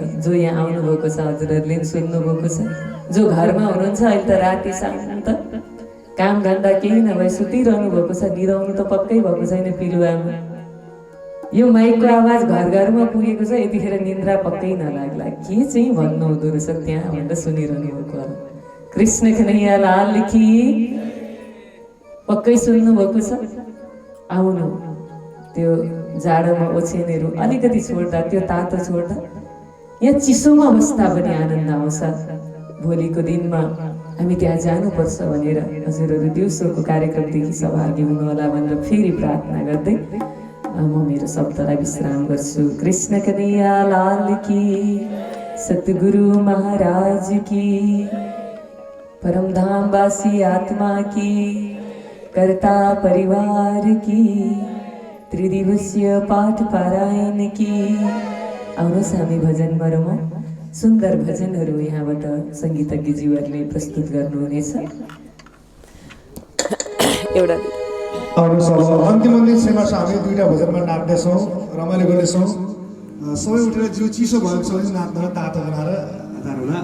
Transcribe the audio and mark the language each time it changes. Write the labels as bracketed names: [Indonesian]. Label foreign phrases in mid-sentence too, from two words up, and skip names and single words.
[Nepali] जो यहाँ आउनुभएको छ हजुरहरूले सुन्नुभएको छ, जो घरमा हुनुहुन्छ अहिले त राति शान्त काम धन्दा केही नभए सुतिरहनु भएको छ, निदाउनु त पक्कै भएको छैन पिलुवामा। यो माइकको आवाज घर घरमा पुगेको छ, यतिखेर निन्द्रा पक्कै नलाग्ला। के चाहिँ भन्नु हुँदो रहेछ त्यहाँ भनेर सुनिरहनु भएको होला। [Hindi] कृष्ण कन्हैया लाल की [Nepali] पक्कै सुन्नु भएको छ। आउनु, त्यो जाडोमा ओछ्यानहरू अलिकति छोड्दा, त्यो तातो छोड्दा यहाँ चिसोमा बस्दा पनि आनन्द आउँछ। भोलिको दिनमा हामी त्यहाँ जानुपर्छ भनेर हजुरहरू दिउँसोको कार्यक्रमदेखि सहभागी हुनुहोला भनेर फेरि प्रार्थना गर्दै म मेरो शब्दलाई विश्राम गर्छु। [Hindi] कृष्ण कन्हैया लाल की, सतगुरु महाराज की, परमधामवासी आत्मा की, कर्ता परिवार की, त्रिदिवसीय पाठ पारायण की। [Nepali] आउनुहोस् हामी भजन गरौँ। सुन्दर भजनहरू यहाँबाट सङ्गीतज्ञज्यूहरूले प्रस्तुत गर्नुहुनेछ। एउटा अन्तिम क्षमा छ। हामी 2टा भजनमा नाच्दैछौँ, रमाइलो गर्दैछौँ। सबै उठेर जिउ चिसो भएको छ भने नाच्दैन, तातो बनाएर हतार होला।